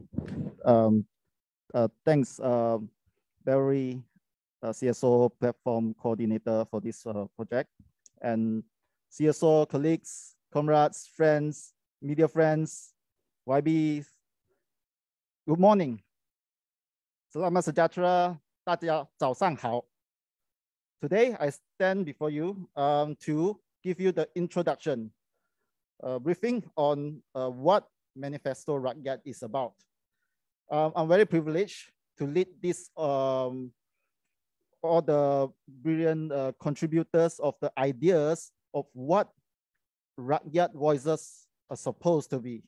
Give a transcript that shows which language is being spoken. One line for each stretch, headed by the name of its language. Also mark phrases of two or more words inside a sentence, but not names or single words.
English: Thanks, Barry, CSO platform coordinator for this project, and CSO colleagues, comrades, friends, media friends, YB. Good morning.
Malay: Selamat sejahtera,
Chinese: 大家早上好.
English: Today I stand before you to give you the introduction. Briefing on what Manifesto Rakyat is about. I'm very privileged to lead this, all the brilliant contributors of the ideas of what Rakyat voices are supposed to be.